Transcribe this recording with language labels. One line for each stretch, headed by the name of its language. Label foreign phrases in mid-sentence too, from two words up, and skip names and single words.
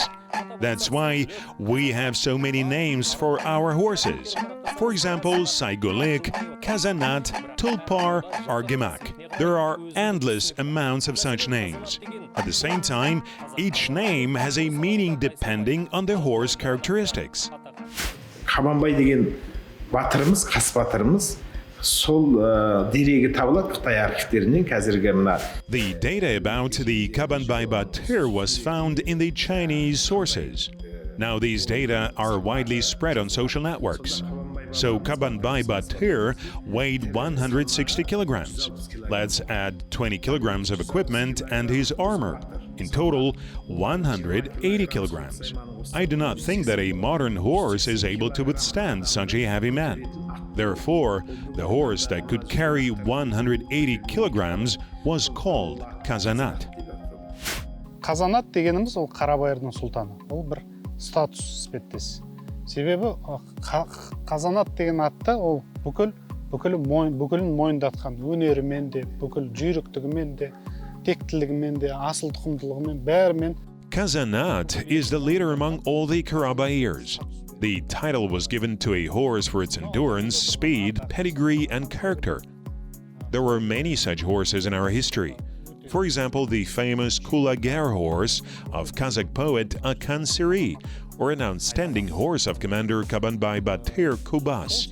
English: That's why we have so many names for our horses. For example, Saygulik, Kazanat, Tulpar, Argemak. There are endless amounts of such names. At the same time, each name has a meaning depending on the horse characteristics.
Kazakh: Қабанбай деген батырымыз, қас батырымыз, сол дерегі табылады Қытай архивтерінен қазіргі мына.
English: The data about the Kabanbai Batir was found in the Chinese sources. Now these data are widely spread on social networks. So Kabanbai Batir weighed 160 kilograms. Let's add 20 kilograms of equipment and his armor. In total, 180 kilograms. I do not think that a modern horse is able to withstand such a heavy man. Therefore, the horse that could carry 180 kilograms was called Kazanat.
Kazakh: Қазанат дегеніміз ол Қарабайырдың сұлтаны. Ол бір статус іспеттес. Себебі Қазанат деген атты ол бүкілін мойындатқан өнерімен де, бүкіл жүйріктігімен де, тектілігімен де, асыл тұқымдылығымен бәрімен.
English: Kazanat is the leader among all the Karabaiyrs. The title was given to a horse for its endurance, speed, pedigree, and character. There were many such horses in our history. For example, the famous Kulager horse of Kazakh poet Akan Siri, or an outstanding horse of Commander Kabanbay Batyr Kubas.